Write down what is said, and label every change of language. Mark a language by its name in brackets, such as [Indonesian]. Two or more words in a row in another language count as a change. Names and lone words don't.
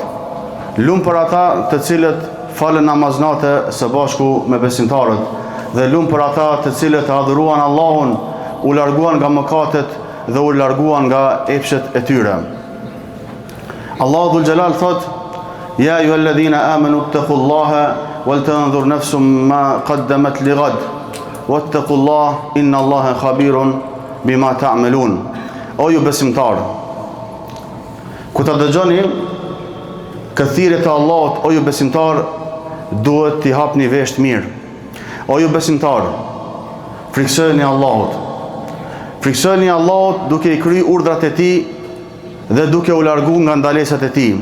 [Albanian] Lumë për ata të cilët falën namaznate së bashku me besimtarët. Dhe lumë për ata të cilët adhuruan Allahun, u larguan nga mëkatet dhe u larguan nga epshet e tyre. Allahu dhul xhelal thot: [Arabic] "يا أيها الذين آمنوا اتقوا الله ولتنظر نفس ما قدمت لغد واتقوا الله إن الله خبير بما تعملون." [Albanian] O ju besimtar, ku ta dëgjoni këthirjet e Allahut, o ju besimtar, duhet t'i hapni vesh mirë. O ju besimtar, friksojeni Allahut. Friksojeni Allahut duke i kry urdhrat e tij dhe duke u largu nga ndalesat e tij.